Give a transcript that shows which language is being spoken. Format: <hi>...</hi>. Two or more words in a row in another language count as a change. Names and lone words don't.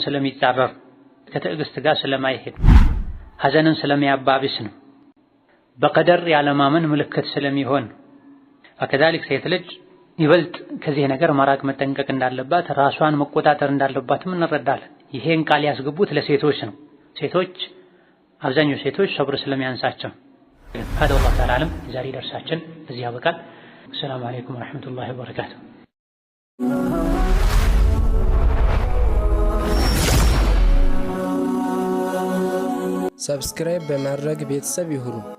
<am>ስለሚጻረር፣ ከትዕግስት ጋር ስለማይሄድ፣ ሐዘንን ስለሚያባብስ ነው። በቀደር ያለማመን ምልክት ስለሚሆን ወከዛሊክ ሴት ልጅ ይበልጥ ከዚህ ነገር መራቅ መጠንቀቅ እንዳለባት፣ ራሷን መቆጣጠር እንዳለባትም እንረዳለን። ይሄን ቃል ያስገቡት ለሴቶች ነው። ሴቶች አብዛኛው ሴቶች ሰብር ስለሚያንሳቸው።</am> <ar>هذا والله تعالى أعلم።</ar> <am>የዛሬ ደርሳችን እዚህ ያበቃል።</am> <ar>السلام عليكم ورحمة الله وبركاته።</ar> <am>ሰብስክራይብ በማድረግ ቤተሰብ ይሁኑ።</am>